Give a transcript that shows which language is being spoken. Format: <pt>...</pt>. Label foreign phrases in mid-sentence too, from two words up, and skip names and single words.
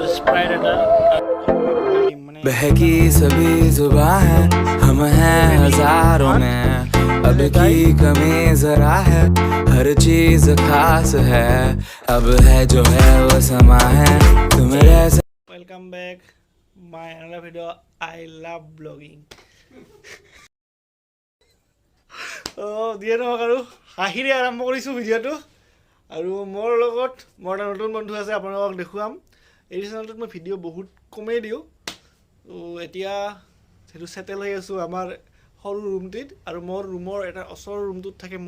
<as>স্প্ৰাইট এটা</as> <hi>बहकी सभी जुबां है हम हैं हजारों में अब की कमी जरा है हर चीज खास है अब है जो है वो समा है तुम जैसे</hi> <en>welcome back my another video I love blogging</en> <as>দিয়ে নহওক আৰু হাঁহিৰে আৰম্ভ কৰিছোঁ ভিডিঅ'টো আৰু মোৰ লগত মোৰ এটা নতুন বন্ধু আছে আপোনালোকক দেখুৱাম এই চেনেলটোত মই ভিডিঅ' বহুত কমেই দিওঁ তো এতিয়া সেইটো ছেটেল হৈ আছোঁ আমাৰ সৰু ৰুমটোত আৰু মোৰ ৰুমৰ এটা ওচৰৰ ৰুমটোত থাকে মোৰ</as>